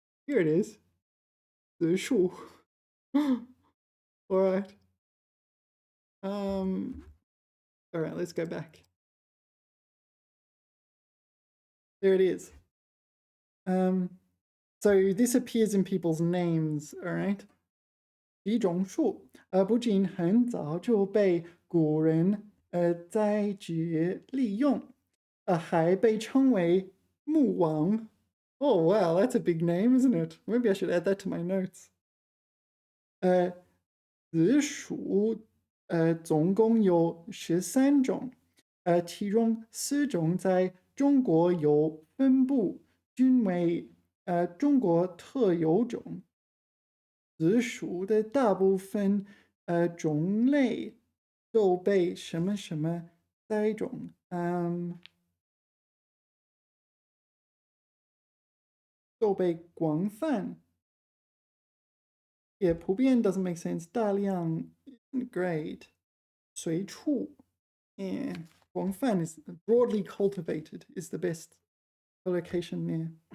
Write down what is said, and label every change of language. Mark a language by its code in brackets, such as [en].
[en] Here it is. 植树.All right. All right, let's go back. There it is. So this appears in people's names, all right? [zh] 一种树，不仅很早就被古人栽植利用，还被称为木王。 [en] Oh wow, that's a big name, isn't it? Maybe I should add that to my notes. [zh] 紫薯总共有13种，其中4种在中国有分布，均为中国特有种。紫薯的大部分种类都被什么什么栽种，都被广泛。 [en] 也普遍 doesn't make sense. 大量 isn't great. 随处 yeah. 广泛 is broadly cultivated is the best collocation there.